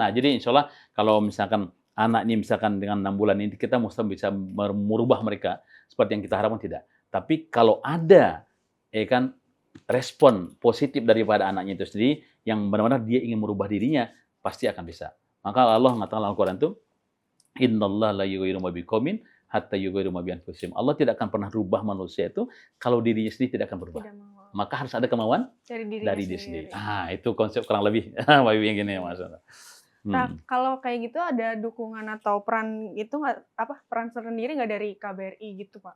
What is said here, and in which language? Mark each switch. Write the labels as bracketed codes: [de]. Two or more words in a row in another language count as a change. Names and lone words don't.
[id] Nah, jadi [ar] إن شاء الله [id] kalau misalkan anak ini misalkan dengan 6 bulan ini kita mesti bisa merubah mereka seperti yang kita harapkan tidak. Tapi kalau ada respon positif daripada anaknya itu sendiri yang benar-benar dia ingin merubah dirinya, pasti akan bisa. Maka Allah mengatakan dalam Al-Qur'an itu, [ar] إن الله لا يغير ما بقوم حتى يغير ما بأنفسهم. [id] Allah tidak akan pernah rubah manusia itu kalau dirinya sendiri tidak akan berubah. Maka harus ada kemauan dari diri sendiri. Itu konsep kurang lebih yang gini Mas. Nah, kalau kayak gitu ada dukungan atau peran itu peran sendiri nggak dari KBRI gitu, Pak?